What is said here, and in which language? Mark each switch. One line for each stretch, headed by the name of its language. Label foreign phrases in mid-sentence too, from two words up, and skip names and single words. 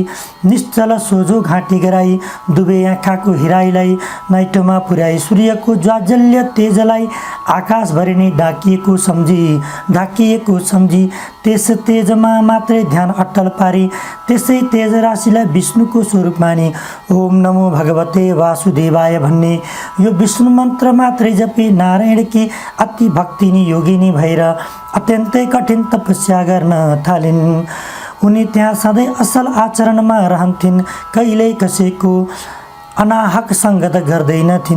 Nepali: निश्चल सोझो घाँटी गराई दुवै आँखाको हिराइलाई नाइटोमा पुर्याई सूर्यको ज्वाजल्य तेजलाई आकाशभरि नै ढाकिएको सम्झी त्यस तेजमा मात्रै ध्यान अट्टल पारी त्यसै तेज राशिलाई विष्णुको स्वरूप मानी
Sanskrit: ओम नमो भगवते वासुदेवाय
Nepali: भन्ने यो विष्णु मन्त्र मात्रै जपी नारायणकी अति भक्तिनी योगिनी भएर अत्यन्तै कठिन तपस्या गर्न थालिन्। उनी त्यहाँ सधैँ असल आचरणमा रहन्थिन्। कहिल्यै कसैको अनाहक सङ्गत गर्दैनथिन्।